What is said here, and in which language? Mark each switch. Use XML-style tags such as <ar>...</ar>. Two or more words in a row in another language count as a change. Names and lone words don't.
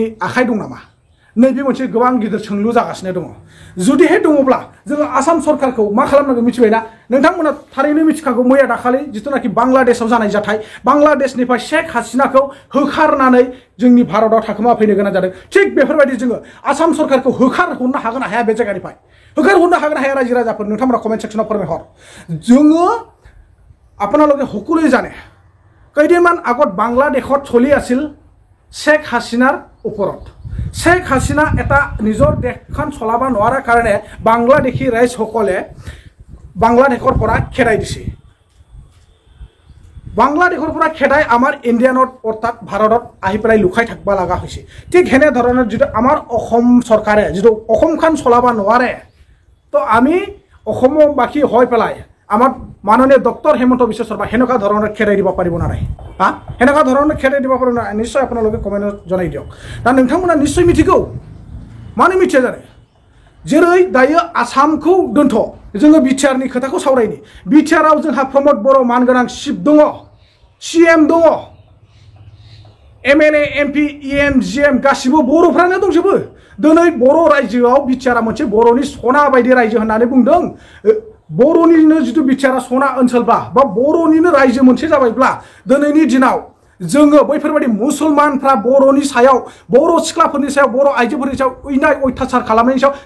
<brx>आखाइ दं नामा नैबे मोनसे गोबां गिदिर सोंलु जागासिनो दङ जुदिहाय दङब्ला जोङो आसाम सरकारखौ मा खालामनांगौ मिथिबायना नोंथांमोना थारैनो मिथिखागौ मैया दाखालि जिथुनाखि बांलादेशआव जानाय जाथाय बांलादेशनिफ्राय शेख हासिनाखौ होखारनानै जोंनि भारतआव थाखोमा फैनो गोनां जादों थिग बेफोरबायदि जोङो आसाम सरकारखौ होखारहरनो हागोन ना हाया बे जायगानिफ्राय होखारहरनो हागोन ना हाया रायजो राजाफोर नोंथांमोना कमेन्ट सेक्सनाव फोरमायहर जोङो</brx> <as>আপোনালোকে সকলোৱে জানে কেইদিনমান আগত বাংলাদেশত চলি আছিল शेख हासिनार ওপৰত शेख हासिना এটা নিজৰ দেশখন চলাব নোৱাৰাৰ কাৰণে বাংলাদেশী ৰাইজসকলে বাংলাদেশৰ পৰা খেদাই দিছে বাংলাদেশৰ পৰা খেদাই আমাৰ ইণ্ডিয়ানত অৰ্থাৎ ভাৰতত আহি পেলাই লুকাই থাকিব লগা হৈছে ঠিক হেনে ধৰণৰ যিটো আমাৰ অসম চৰকাৰে যিটো অসমখন চলাব নোৱাৰে তো আমি অসমবাসী হৈ পেলাই আমাৰ মাননীয় ডক্টৰ হেমন্ত বিশ্ব শৰ্মা হেনেকুৱা ধৰণৰ খেদাই দিব পাৰিব না নাই হা হেনেকুৱা ধৰণৰ খেদাই দিব পাৰিব না নিশ্চয় আপোনালোকে কমেণ্টত জনাই দিয়ক</as> <brx>दा नोंथांमोना निश्चय मिथिगौ मानो मिथिया जानो जेरै दायो आसामखौ दोनथ' जोङो बिटिआरनि खोथाखौ सावरायनि बिटिआराव जोंहा प्रमद बर' मानगोनां चिफ दङ सिएम दङ एमएलए एमपि इएम जिएम गासिबो बर'फ्रानो दंजोबो दिनै बर' रायजोआव बिटिआरा मोनसे बर'नि सना बायदि रायजो होननानै बुंदों बर'निनो जिथु बिटिआरा सना ओनसोलबा बा बर'निनो रायजो मोनसे जाबायब्ला दिनैनि दिनाव जोङो बैफोरबायदि मुसलमानफ्रा बर'नि सायाव बर' सिख्लाफोरनि सायाव बर' आइजोफोरनि सायाव उइनाय अयथाचार खालामनायनि सायाव</brx>